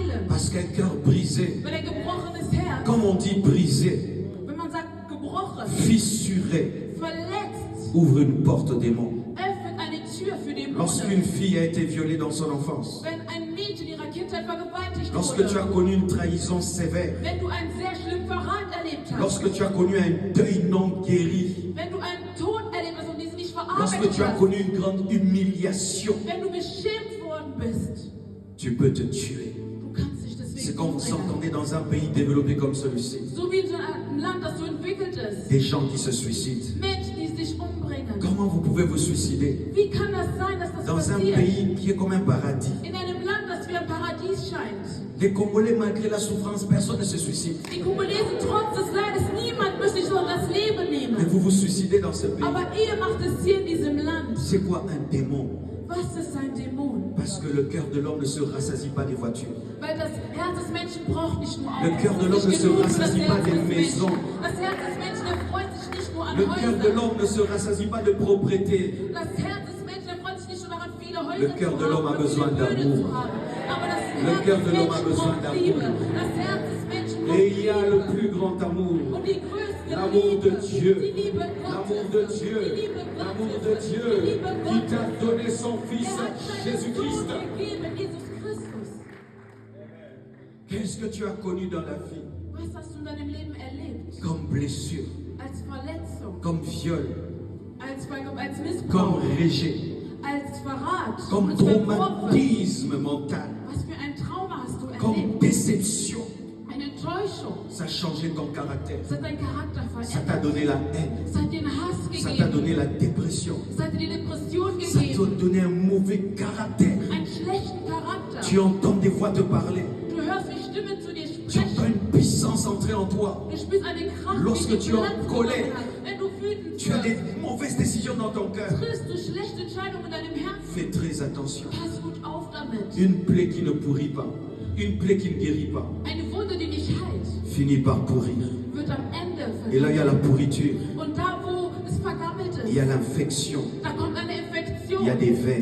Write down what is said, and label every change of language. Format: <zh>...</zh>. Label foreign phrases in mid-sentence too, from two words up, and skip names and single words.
<fr>Parce qu'un cœur brisé,</fr> <de>Weil ein gebrochenes Herz,</de> <fr>comme on dit brisé,</fr> <de>wenn man sagt gebrochen,</de> <fr>fissuré,</fr> <de>verletzt,</de> <fr>ouvre une porte au démon.</fr> <de>öffnet eine Tür für Dämonen.</de> <fr>Lorsqu'une fille a été violée dans son enfance,</fr> <de>Wenn ein Mädchen ihrer Kindheit vergewaltigt</de> <fr>lorsque tu as</fr> <de>wurde,</de> <fr>connu une trahison sévère,</fr> <de>wenn du einen sehr schlimmen Verrat erlebt hast,</de> <fr>lorsque tu as connu un deuil non guéri,</fr> <de>wenn du einen Tod erlebt hast und diesen nicht</de> <fr>lorsque</fr> <de>verarbeitet</de> <fr>tu as</fr> <de>hast,</de> <fr>connu une grande humiliation,</fr> <de>wenn du beschämt worden bist,</de> <fr>tu peux te tuer.</fr> <de>du kannst dich</de> <fr>C'est</fr> <de>deswegen</de> <fr>quand vous</fr> <de>umbringen.</de> <fr>entendez dans un pays développé comme celui-ci,</fr> <de>So wie in so einem Land, das so entwickelt ist.</de> <fr>des gens qui se suicident.</fr> <de>Menschen, die sich umbringen.</de> <fr>Comment vous pouvez vous suicider</fr> <de>Wie kann das sein, dass das</de> <fr>dans un</fr> <de>passiert?</de> <fr>pays qui est comme un paradis?</fr> <de>In einem Land, das wie ein Paradies scheint.</de> <fr>Les Congolais, malgré la souffrance, personne ne se suicide.</fr> <de>Die Kongolesen, trotz des Leides, niemand möchte sich so das Leben</de> <fr>Mais</fr> <de>nehmen.</de> <fr>vous vous suicidez dans ce pays.</fr> <de>Aber ihr macht es hier in diesem Land.</de> <fr>C'est quoi un démon?</fr> <de>Was ist ein Dämon?</de> <fr>Parce que le cœur de l'homme ne se rassasie pas des voitures.</fr> <de>Weil das Herz des Menschen braucht nicht nur</de> <fr>Le cœur de l'homme ne se rassasie pas des maisons.</fr> <de>Das Herz des Menschen erfreut sich nicht nur an</de> <fr>Le cœur de</fr> <de>Häusern.</de> <fr>l'homme ne se rassasie pas de propriété.</fr> <de>Das Herz des Menschen erfreut sich nicht nur daran, viele Häuser</de> <fr>Le cœur de l'homme a besoin d'amour.</fr> <de>Aber das</de> <fr>Le</fr> <de>Herz</de> <fr>cœur</fr> <de>des</de> <fr>de l'homme a</fr> <de>Menschen</de> <fr>besoin</fr> <de>braucht Liebe.</de> <fr>d'amour.</fr> <de>Das Herz des Menschen braucht</de> <fr>Et il y a</fr> <de>Liebe.</de> <fr>le plus grand amour.</fr> <de>Und die größte</de> <fr>L'amour de</fr> <de>Liebe,</de> <fr>Dieu.</fr> <de>die Liebe</de> <fr>L'amour</fr> <de>Gottes,</de> <fr>de Dieu.</fr> <de>die Liebe</de> <fr>L'amour</fr> <de>Gottes,</de> <fr>de</fr> <de>die</de> <fr>Dieu</fr> <de>Liebe</de> <fr>qui</fr> <de>Gottes.</de> <fr>t'a donné son Fils</fr> <de>Er hat seinen</de> <fr>Jésus-Christ.</fr> <de>Sohn gegeben, Jesus Christus.</de> <fr>Qu'est-ce que tu as connu dans la vie</fr> <de>Was hast du in deinem Leben erlebt?</de> <fr>comme blessure,</fr> <de>Als Verletzung,</de> <fr>comme viol,</fr> <de>als</de> <fr>comme</fr> <de>Missbrauch,</de> <fr>rejet,</fr> <de>als Verrat,</de> <fr>comme</fr> <de>als Verworfen.</de> <fr>traumatisme mental,</fr> <de>Was für ein Trauma hast du</de> <fr>comme</fr> <de>erlebt?</de> <fr>déception?</fr> <de>Eine Enttäuschung.</de> <fr>Ça a changé ton caractère.</fr> <de>Es hat deinen Charakter</de> <fr>Ça t'a</fr> <de>verändert.</de> <fr>donné la haine.</fr> <de>Es hat dir einen Hass</de> <fr>Ça t'a</fr> <de>gegeben.</de> <fr>donné la dépression.</fr> <de>Es hat dir die Depression</de> <fr>Ça t'a</fr> <de>gegeben.</de> <fr>donné un mauvais caractère.</fr> <de>Einen schlechten Charakter.</de> <fr>Tu entends des voix te parler.</fr> <de>Du hörst, wie Stimmen zu dir</de> <fr>Tu entends</fr> <de>sprechen.</de> <fr>une puissance entrer en toi.</fr> <de>Du spürst eine Kraft,</de> <fr>Lorsque</fr> <de>die</de> <fr>tu es en</fr> <de>Platz</de> <fr>colère,</fr> <de>genommen hat. Wenn du wütend</de> <fr>Tu as des</fr> <de>wirst,</de> <fr>mauvaises décisions dans ton cœur.</fr> <de>triffst du schlechte Entscheidungen in deinem Herzen.</de> <fr>Fais très attention.</fr> <de>Pass gut auf damit.</de> <fr>Une plaie qui ne pourrit pas, une plaie qui ne guérit pas,</fr> <de>Eine Wunde, die nicht heilt,</de> <fr>finit par pourrir.</fr> <de>wird am Ende</de> <fr>Et là, il y a la</fr> <de>vergiftet.</de> <fr>pourriture,</fr> <de>Und da, wo es vergammelt</de> <fr>il y a</fr> <de>ist,</de> <fr>l'infection,</fr> <de>da kommt eine Infektion.</de> <fr>il y a des vers,</fr>